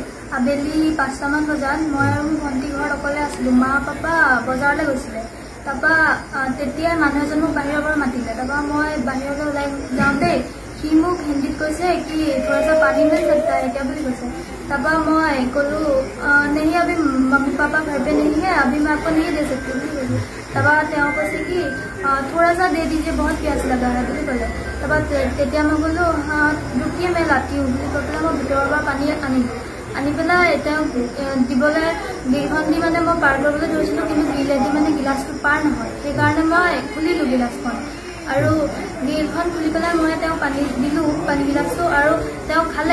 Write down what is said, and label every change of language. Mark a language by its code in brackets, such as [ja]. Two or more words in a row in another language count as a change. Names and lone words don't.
[as] আবেলি 5টামান বজাত মই আৰু ভণ্টি ঘৰত অকলে আছিলোঁ। মা পাপা বজাৰলৈ গৈছিলে। তাৰপৰা তেতিয়া মানুহ এজন মোক বাহিৰৰ পৰা মাতিলে। তাৰপৰা মই বাহিৰলৈ ওলাই যাওঁতে সি মোক হিন্দীত কৈছে কি [hi] थोड़ा सा पानी मिल सकता है क्या [as] বুলি কৈছে। তাৰপৰা মই ক'লো [hi] नहीं अभी मम्मी पापा घर पे नहीं है, अभी मैं आपको नहीं दे सकती [as] বুলি কৈছোঁ। তাৰপৰা তেওঁ কৈছে কি [hi] थोड़ा-सा दे दीजिए, बहुत प्यास लगा है [as] বুলি ক'লে। তাৰপৰা তেতিয়া মই ক'লো [hi] रुकिए मैं लाती हूँ [as] বুলি কৈ পেলাই মই ভিতৰৰ পৰা পানী আনিলোঁ। আনি পেলাই তেওঁক দিবলৈ গিলখন দি মানে মই পাৰ কৰিবলৈ ধৰিছিলোঁ, কিন্তু গিলেদি মানে গিলাচটো পাৰ নহয়। সেইকাৰণে মই খুলিলোঁ গিলাচখন আৰু গিলখন খুলি পেলাই মই তেওঁক পানী দিলোঁ, পানী গিলাচটো, আৰু তেওঁ খালে।